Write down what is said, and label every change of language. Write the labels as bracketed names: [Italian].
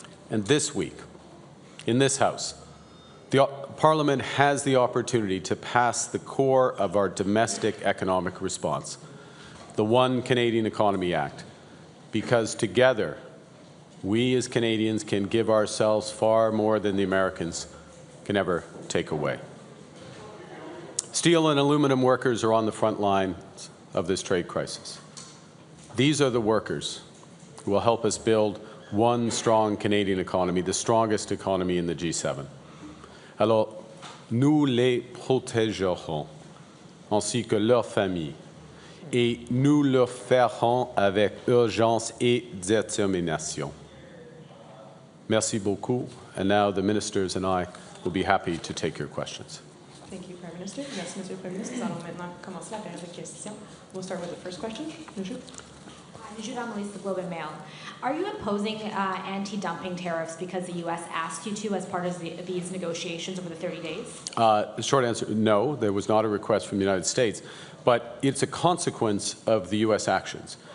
[English] And this week, in this House, the Parliament has the opportunity to pass the core of our domestic economic response, the One Canadian Economy Act, because together, we as Canadians can give ourselves far more than the Americans can ever take away. Steel and aluminum workers are on the front lines of this trade crisis. These are the workers who will help us build one strong Canadian economy, the strongest economy in the G7. [French] Alors, nous les protégerons, ainsi que leurs familles, et nous le ferons avec urgence et détermination. Merci beaucoup, [English] and now the ministers and I will be happy to take your questions. Thank you, Prime Minister. [French] Merci, Monsieur le Premier ministre. Nous allons maintenant commencer la période de questions. [English] We'll start with the first question. Najib. Najib Amelis, the Globe and Mail. Are you imposing anti-dumping tariffs because the U.S. asked you to as part of these negotiations over the 30 days? The short answer, no. There was not a request from the United States, but it's a consequence of the U.S. actions.